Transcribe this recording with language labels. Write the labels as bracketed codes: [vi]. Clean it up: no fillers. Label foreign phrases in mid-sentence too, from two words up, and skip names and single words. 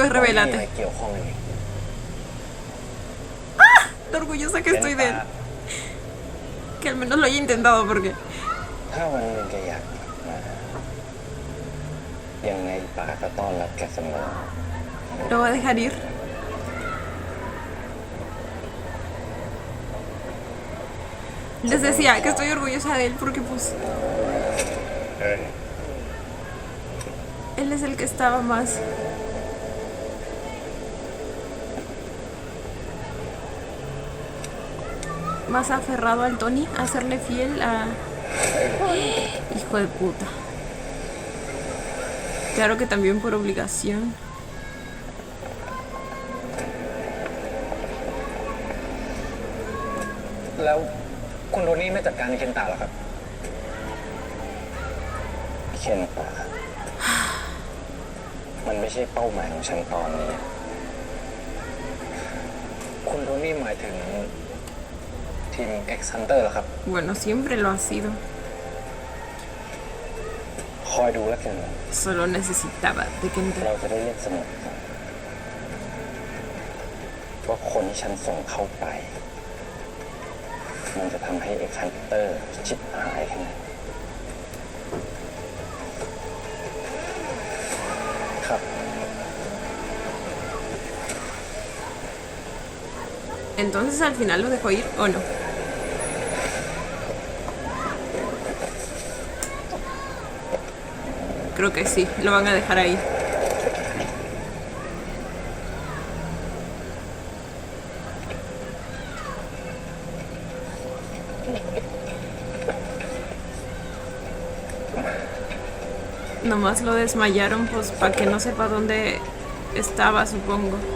[th] ไม่มีอะไร [es] revélate. [th] เกี่ยวข้องกันอีก [es] Lo orgullosa que [th] เป็น [es] estoy [th] ป [es] de [th] ลา [es] él. Que al menos lo haya intentado, porque... [th] ถ้าวันหนึ่งแกอยากกลับมายังไงปาก็ต้อนรับแกเสมอ [es] Lo va a dejar ir. Les decía que estoy orgullosa de él porque pues [th] เฮ้ย [es] él es el que estaba más aferrado al Tony, a serle fiel a... Hijo de puta. Claro que también por obligación. [th] แล้วคุณโทนี่ไม่จัดการในเคนตาหรอครับ เคนตา มันไม่ใช่เป้าหมายของฉันตอนนี้ คุณโทนี่หมายถึงทีม X Hunter เหรอครับ [es] Bueno, siempre lo ha sido. [th] คอยดูแล้วกัน [es] Solo necesitaba de que [th] เรา [es] entre... [th] จะได้เรียกเสมอกันว่าคนที่ฉันส่งเข้าไป มันจะทำให้ X Hunter ชิบหายแค่ไหนครับ [es] Entonces al final lo dejó ir o no. Creo que sí, lo van a dejar ahí. Nomás lo desmayaron pues para que no sepa dónde estaba, supongo.